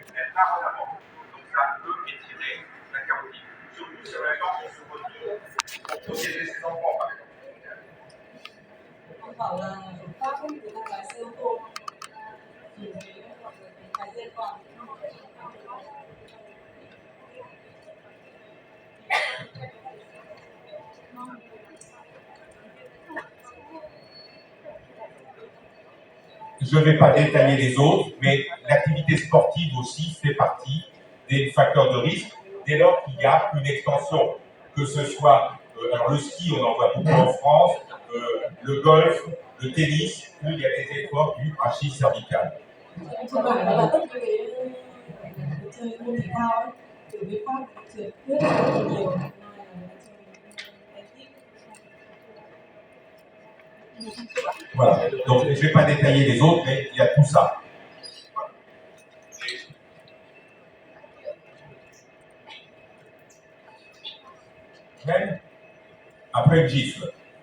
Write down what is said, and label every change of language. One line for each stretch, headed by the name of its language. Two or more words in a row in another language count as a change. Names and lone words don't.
French: ardemment. Donc ça peut étirer la carotide. Surtout si en même temps on se retrouve pour protéger ses enfants, par exemple.
Vietnamese: Ông bảo là ở Pháp ấy, người ta lái xe ô tô thì cái dây còn
French: Je ne vais pas détailler les autres, mais l'activité sportive aussi fait partie des facteurs de risque dès lors qu'il y a une extension, que ce soit alors le ski, on en voit beaucoup en France, le golf, le tennis, où il y a des efforts du rachis cervical.
Vietnamese: Cơ bản là tất cả cái chơi môn thể thao ấy, kiểu với Pháp trượt tuyết rất là nhiều.
French: Voilà, donc je ne vais pas détailler les autres, mais il y a tout ça. Même après une gifle.